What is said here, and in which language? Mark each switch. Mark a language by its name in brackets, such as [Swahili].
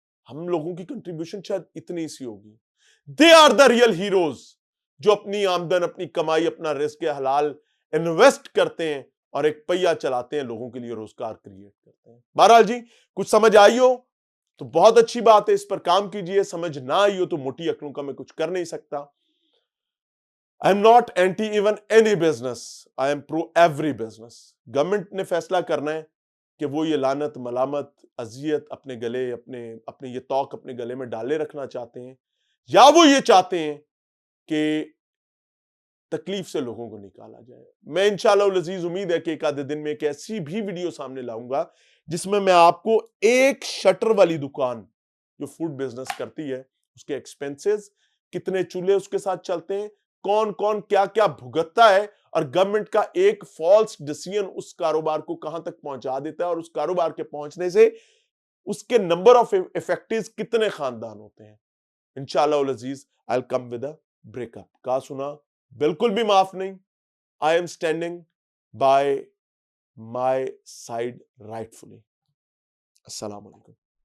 [Urdu] ہم لوگوں کی کنٹریبیوشن شاید اتنی سی ہوگی. [English] they are the real heroes [Urdu] جو اپنی آمدن, اپنی کمائی, اپنا رزق حلال انویسٹ کرتے ہیں اور ایک پہیہ چلاتے ہیں, لوگوں کے لیے روزگار کریٹ کرتے ہیں. بہرحال جی, کچھ سمجھ آئی ہو تو بہت اچھی بات ہے, اس پر کام کیجئے. سمجھ نہ آئی ہو تو موٹی عقلوں کا میں کچھ کر نہیں سکتا. [English] I am not anti even any business. I am pro every business. [Urdu] Government نے فیصلہ کرنا ہے کہ وہ یہ لعنت, ملامت, اذیت اپنے گلے, اپنے یہ توق اپنے گلے میں ڈالے رکھنا چاہتے ہیں, یا وہ یہ چاہتے ہیں کہ تکلیف سے لوگوں کو نکالا جائے. میں انشاءاللہ العزیز امید ہے کہ ایک آدھے دن میں ایک ایسی بھی ویڈیو سامنے لاؤں گا جس میں آپ کو ایک شٹر والی دکان جو فوڈ بزنس کرتی ہے اس کے ایکسپینسز, کتنے چولہے اس کے ساتھ چلتے ہیں, کون کون کیا کیا بھگتتا ہے, اور گورنمنٹ کا ایک فالس ڈیسیژن اس کاروبار کو کہاں تک پہنچا دیتا ہے, اور اس کاروبار کے پہنچنے سے اس کے نمبر آف افیکٹیوز کتنے خاندان ہوتے ہیں. [English] انشاءاللہ العزیز I'll come with a break up. [Urdu] کہا سنا بالکل بھی معاف نہیں. [English] I am standing by my side rightfully. السلام علیکم.